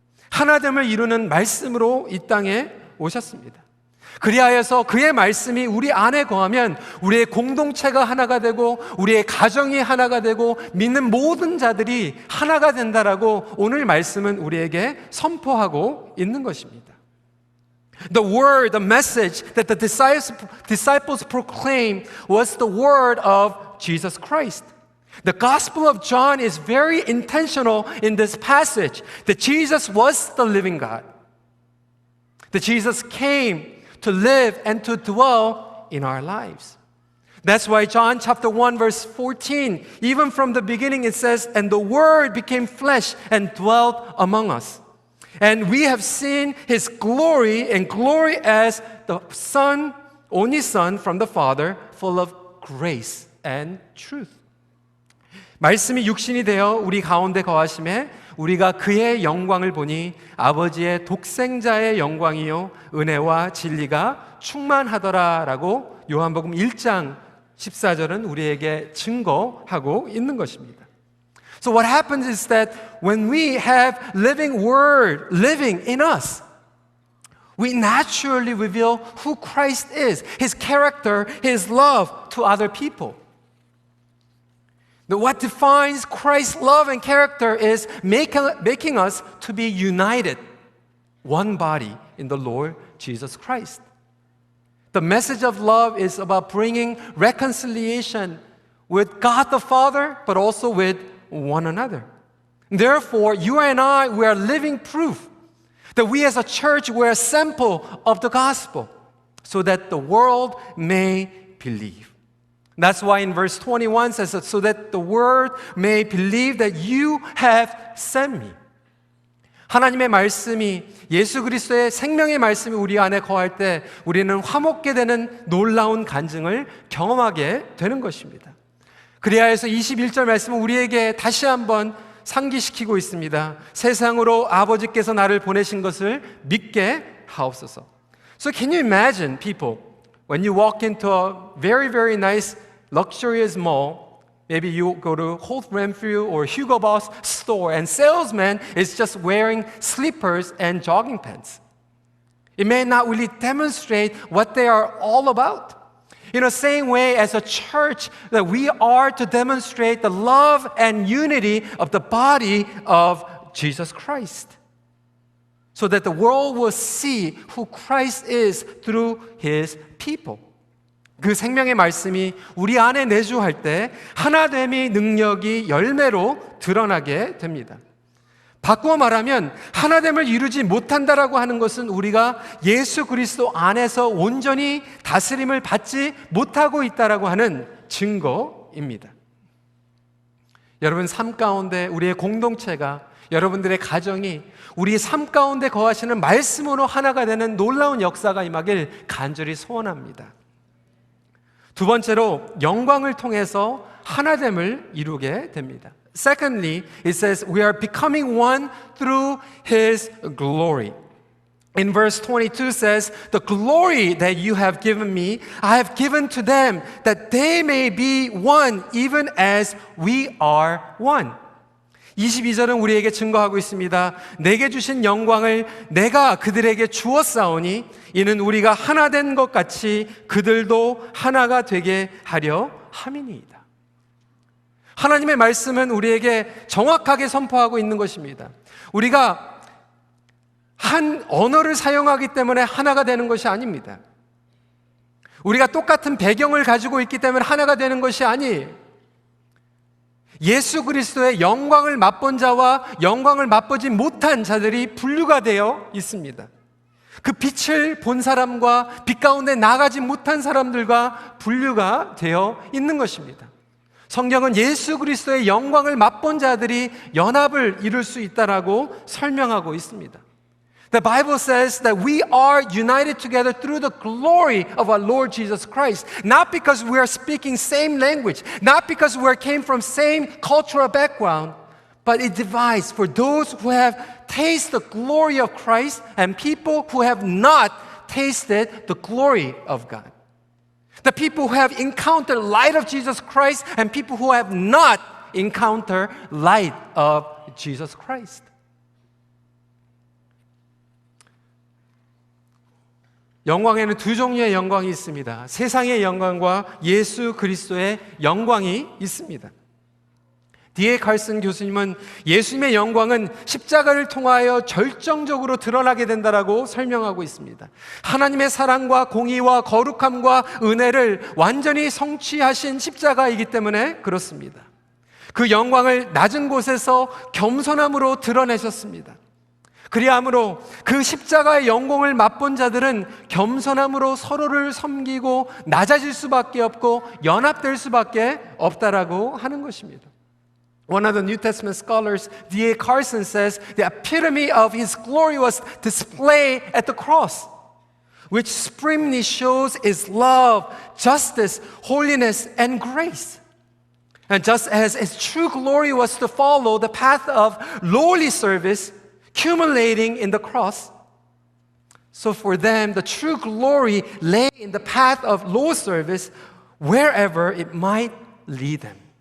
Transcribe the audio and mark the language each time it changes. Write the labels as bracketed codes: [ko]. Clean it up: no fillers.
[ko] 하나됨을 이루는 말씀으로 이 땅에 오셨습니다. 그리하여서 그의 말씀이 우리 안에 거하면 우리의 공동체가 하나가 되고 우리의 가정이 하나가 되고 믿는 모든 자들이 하나가 된다라고 오늘 말씀은 우리에게 선포하고 있는 것입니다. [en] The word, the message that the disciples proclaimed was the word of Jesus Christ. The Gospel of John is very intentional in this passage that Jesus was the living God. That Jesus came to live and to dwell in our lives. That's why John chapter 1 verse 14, even from the beginning it says, and the Word became flesh and dwelt among us. And we have seen His glory, and glory as the Son, only Son from the Father, full of grace and truth. [ko] 말씀이 육신이 되어 우리 가운데 거하심에 우리가 그의 영광을 보니 아버지의 독생자의 영광이요 은혜와 진리가 충만하더라라고 요한복음 1장 14절은 우리에게 증거하고 있는 것입니다. [en] So what happens is that when we have living word living in us, we naturally reveal who Christ is, His character, His love to other people. But what defines Christ's love and character is making us to be united, one body in the Lord Jesus Christ. The message of love is about bringing reconciliation with God the Father, but also with one another. Therefore, you and I, we are living proof that we as a church, we're a sample of the gospel so that the world may believe. That's why in verse 21 says, so that the world may believe that you have sent me. [ko] 하나님의 말씀이 예수 그리스도의 생명의 말씀이 우리 안에 거할 때 우리는 화목게 되는 놀라운 간증을 경험하게 되는 것입니다. 그리하여서 21절 말씀은 우리에게 다시 한번 상기시키고 있습니다. 세상으로 아버지께서 나를 보내신 것을 믿게 하옵소서. [en] So can you imagine people when you walk into a very, very nice luxurious mall Maybe you go to Holt Renfrew or Hugo Boss store and salesman is just wearing slippers and jogging pants. It may not really demonstrate what they are all about. In the same way as a church, that we are to demonstrate the love and unity of the body of Jesus Christ, so that the world will see who Christ is through His people. [ko] 그 생명의 말씀이 우리 안에 내주할 때 하나됨의 능력이 열매로 드러나게 됩니다. 바꾸어 말하면 하나됨을 이루지 못한다라고 하는 것은 우리가 예수 그리스도 안에서 온전히 다스림을 받지 못하고 있다라고 하는 증거입니다. 여러분 삶 가운데 우리의 공동체가, 여러분들의 가정이 우리 삶 가운데 거하시는 말씀으로 하나가 되는 놀라운 역사가 임하길 간절히 소원합니다. 두 번째로 영광을 통해서 하나됨을 이루게 됩니다. [en] Secondly, it says we are becoming one through His glory. In verse 22 says, "The glory that you have given me, I have given to them, that they may be one, even as we are one." [ko] 22절은 우리에게 증거하고 있습니다. 내게 주신 영광을 내가 그들에게 주었사오니 이는 우리가 하나 된 것 같이 그들도 하나가 되게 하려 함이니이다. 하나님의 말씀은 우리에게 정확하게 선포하고 있는 것입니다. 우리가 한 언어를 사용하기 때문에 하나가 되는 것이 아닙니다. 우리가 똑같은 배경을 가지고 있기 때문에 하나가 되는 것이 아니에요. 예수 그리스도의 영광을 맛본 자와 영광을 맛보지 못한 자들이 분류가 되어 있습니다. 그 빛을 본 사람과 빛 가운데 나가지 못한 사람들과 분류가 되어 있는 것입니다. 성경은 예수 그리스도의 영광을 맛본 자들이 연합을 이룰 수 있다라고 설명하고 있습니다. [en] The Bible says that we are united together through the glory of our Lord Jesus Christ. Not because we are speaking same language, not because we came from same cultural background, but it divides for those who have tasted the glory of Christ and people who have not tasted the glory of God. The people who have encountered light of Jesus Christ and people who have not encountered light of Jesus Christ. [ko] 영광에는 두 종류의 영광이 있습니다. 세상의 영광과 예수 그리스도의 영광이 있습니다. D.A. 칼슨 교수님은 예수님의 영광은 십자가를 통하여 절정적으로 드러나게 된다라고 설명하고 있습니다. 하나님의 사랑과 공의와 거룩함과 은혜를 완전히 성취하신 십자가이기 때문에 그렇습니다. 그 영광을 낮은 곳에서 겸손함으로 드러내셨습니다. 그리함으로 그 십자가의 영광을 맛본 자들은 겸손함으로 서로를 섬기고 낮아질 수밖에 없고 연합될 수밖에 없다라고 하는 것입니다. [en] One of the New Testament scholars, D.A. Carson, says the epitome of His glory was displayed at the cross, which supremely shows His love, justice, holiness, and grace. And just as His true glory was to follow the path of lowly service, accumulating in the cross, so for them the true glory lay in the path of low service wherever it might lead them.